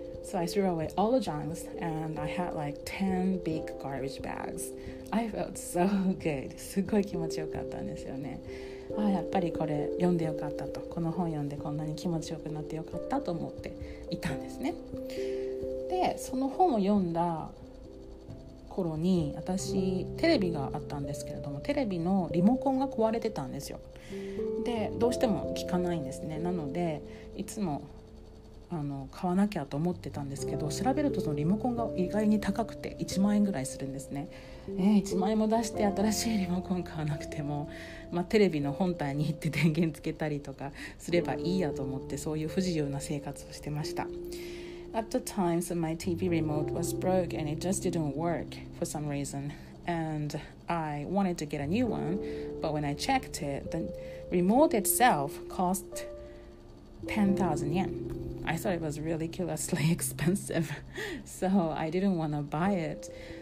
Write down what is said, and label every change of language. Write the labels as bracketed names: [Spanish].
[English] So I threw away all the junks and I had like 10 big garbage bags. I felt so good. [Japanese] すごい気持ちよかったんですよね。やっぱりこれ読んでよかったと、この本読んでこんなに気持ちよくなってよかったと思っていたんですね。でその本を読んだ頃に私テレビがあったんですけれども、テレビのリモコンが壊れてたんですよ。でどうしても効かないんですね。なのでいつも買わなきゃと思ってたんですけど、調べるとそのリモコンが意外に高くて1万円ぐらいするんですね。 1万円も出して新しいリモコン買わなくても、テレビの本体に行って電源つけたりとかすればいいやと思って、そういう不自由な生活をしてました。 [English] At the time, so my TV remote was broke and it just didn't work for some reason. And I wanted to get a new one, but when I checked it, the remote itself cost 10,000 yen. I thought it was ridiculously expensive, so I didn't want to buy it.